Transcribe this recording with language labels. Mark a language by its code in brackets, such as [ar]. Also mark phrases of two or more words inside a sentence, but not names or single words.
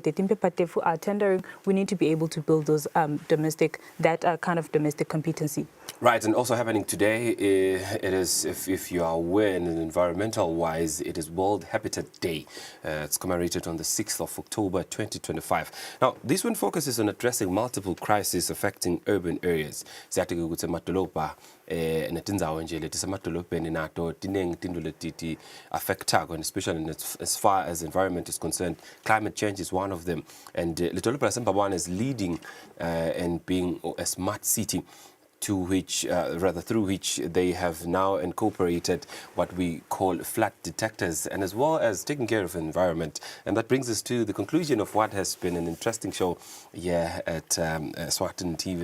[en] Tendering, we need to be able to build those kind of domestic competency. Right, and also happening today, it is, if you are aware, in environmental-wise, it is World Habitat Day. It's commemorated on the 6th of October 2025. Now, this one focuses on addressing multiple crises affecting urban areas. [ss] Siyathi-ke ukuthi emadolobha netindzawo nje leti semadolobheni nato tiningi tindlu leti affectako, [en] and especially as far as environment is concerned, climate change is one of them. And [ss] lidolobha laseMbabane [en] is leading and being a smart city, to which, through which they have now incorporated what we call flood detectors, and as well as taking care of the environment. And that brings us to the conclusion of what has been an interesting show here at Eswatini TV.